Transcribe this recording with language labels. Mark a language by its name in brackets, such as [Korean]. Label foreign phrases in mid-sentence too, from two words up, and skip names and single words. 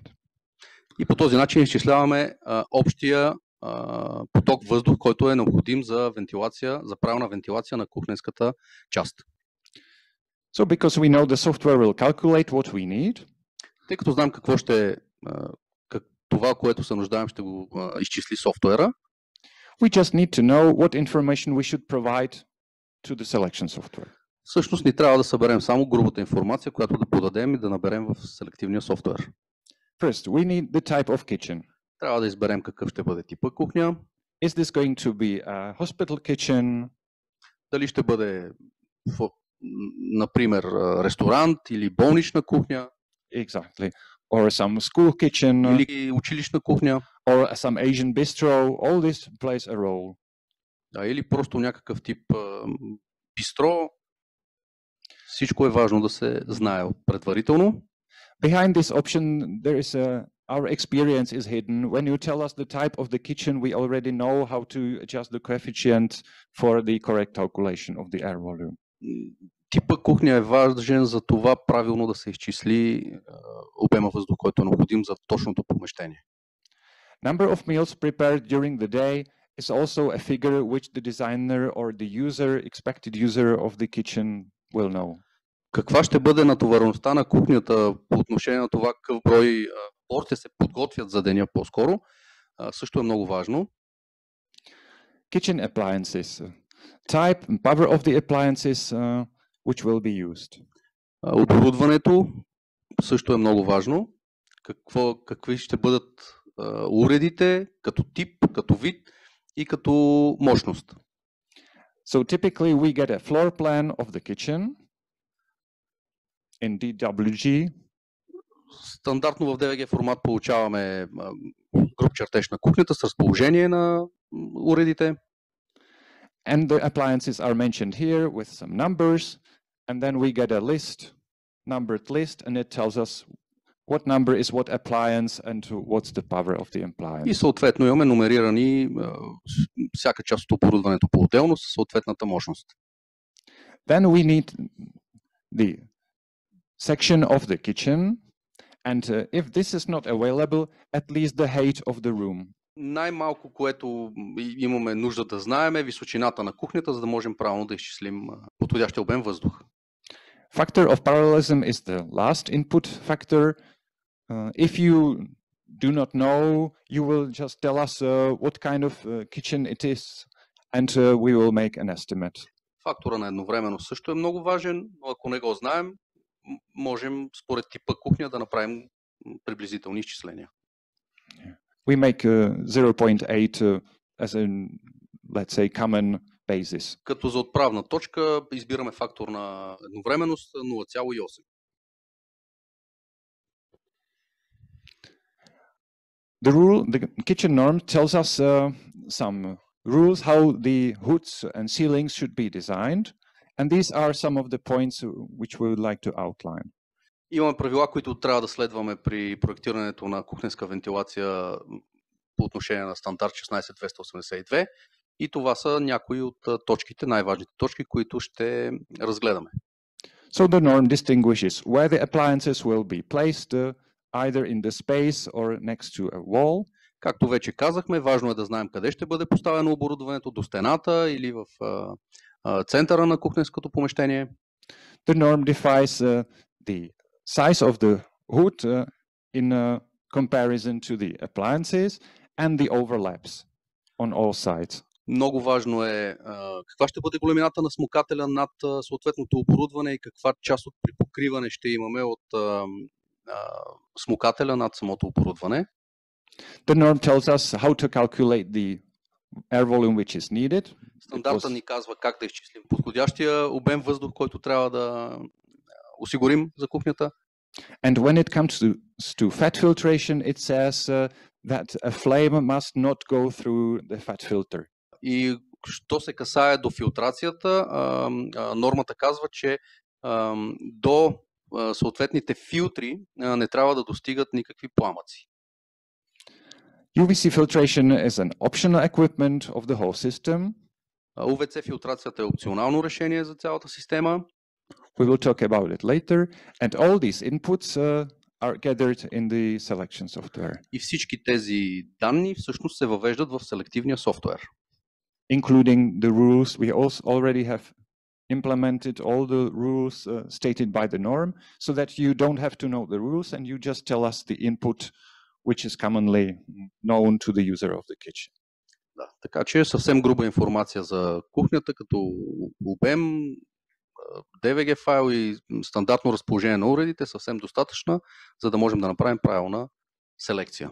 [Bulgarian] И по този начин изчисляваме общия поток въздух, който е необходим за вентилация, за правилна вентилация на кухненската част. [English] So because we know the software will calculate what we need. [Bulgarian] Тъй като знам какво ще това, което се нуждаем, ще го изчисли софтуера. [English] We just need to know what information we should provide to the selection software. [Bulgarian] Всъщност ни трябва да съберем само грубата информация, която да подадем и да наберем в селективния софтуер. [English] First, we need the type of kitchen. [Bulgarian] Трябва да изберем какъв ще бъде типа кухня. [English] Is this going to be a hospital kitchen? [Bulgarian] Дали ще бъде, например, ресторант или болнична кухня. [English] Exactly. Or some school kitchen. [Bulgarian] Или училищна кухня. [English] Or some Asian bistro. All this plays a role. [Bulgarian] Да, или просто някакъв тип бистро. Всичко е важно да се знае предварително. [English] Behind this option, there is our experience is hidden. When you tell us the type of the kitchen, we already know how to adjust the coefficient for the correct calculation of the air volume. [Bulgarian] Типа кухня е важен за това правилно да се изчисли обема въздух, който е необходим за точното помещение. [English] Number of meals prepared during the day is also a figure which the designer or the expected user of the kitchen will know. [Bulgarian] Каква ще бъде натовареността на кухнята по отношение на това какъв брой порции се подготвят за деня по-скоро, също е много важно. [English] Kitchen appliances, type and power of the appliances which will be used. [Bulgarian] Оборудването също е много важно. Какви ще бъдат уредите, като тип, като вид и като мощност. [English] So typically we get a floor plan of the kitchen in DWG. [Bulgarian] Стандартно в DWG формат получаваме груп чертеж на кухнята с разположение на уредите. [English] And the appliances are mentioned here with some numbers. And then we get a list, numbered list, and it tells us what number is what appliance and what's the power of the appliance. [Bulgarian] И съответно имаме номерирани всяка част от оборудването по-отделно със съответната мощност. [English] Then we need the section of the kitchen. And if this is not available, at least the height of the room. [Bulgarian] Най-малко, което имаме нужда да знаем, е височината на кухнята, за да можем правилно да изчислим подходящия обем въздух. [English] Factor of parallelism is the last input factor. If you do not know, you will just tell us what kind of kitchen it is, and we will make an estimate. [Bulgarian] Фактора на едновременно също е много важен, но ако не го знаем, можем според типа кухня да направим приблизителни изчисления. [English] We make 0.8 as a, let's say, common basis. [Bulgarian] Като за отправна точка избираме фактор на едновременност 0,8. [English] The kitchen norm tells us some rules how the hoods and ceilings should be designed, and these are some of the points which we would like to outline. [Bulgarian] Имаме правила, които трябва да следваме при проектирането на кухненска вентилация по отношение на стандарт 16282 и това са някои от точките, най-важните точки, които ще разгледаме. [English] So the norm distinguishes where the appliances will be placed, either in the space or next to a wall. [Bulgarian] Както вече казахме, важно е да знаем къде ще бъде поставено оборудването, до стената или в центъра на кухненското помещение. [English] The norm defines the size of the hood in comparison to the appliances and the overlaps on all sides. [Bulgarian] Много важно е каква ще бъде големината на смукателя над съответното оборудване и каква част от припокриване ще имаме от смукателя над самото оборудване. [English] The norm tells us how to calculate the air volume which is needed. [Bulgarian] Стандарта ни казва как да изчислим подходящия обем въздух, който трябва да осигурим за кухнята. [English] And when it comes to fat filtration, it says that a flame must not go through the fat filter. [Bulgarian] И що се касае до филтрацията, нормата казва, че до съответните филтри не трябва да достигат никакви пламъци. [English] UVC filtration is an optional equipment of the whole system. [Bulgarian] UVC филтрацията е опционално решение за цялата система. [English] We will talk about it later, and all these inputs are gathered in the selection software. [Bulgarian] И всички тези данни всъщност се въвеждат в селективния софтуер. [English] Including the rules, we also already have implemented all the rules stated by the norm, so that you don't have to know the rules and you just tell us the input which is commonly known to the user of the kitchen. [Bulgarian] Да, така че съвсем груба информация за кухнята, като обем, DWG файл и стандартно разположение на уредите, съвсем достатъчна, за да можем да направим правилна селекция.